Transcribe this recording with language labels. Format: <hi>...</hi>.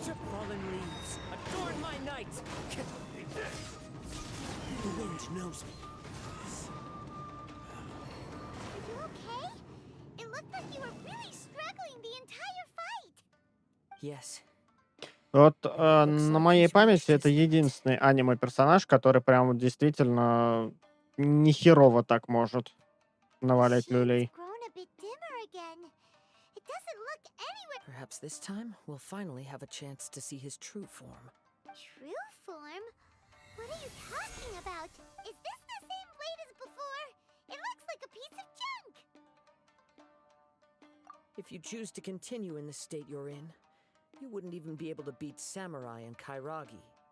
<en>Fallen leaves, adorn my night. The wind knows me. Are you okay? It looked like you were really struggling the entire fight. Yes.</en> <ru>Вот на моей памяти это единственный аниме-персонаж, который прям вот действительно нехерово так может навалять люлей.</ru> <en>Perhaps this time we'll finally have a chance to see his true form. True form? What are you talking about? Is this the same blade as before? It looks like a piece of junk. If you choose to continue in the state you're in, you wouldn't even be able to beat Samurai and Kairagi.</en>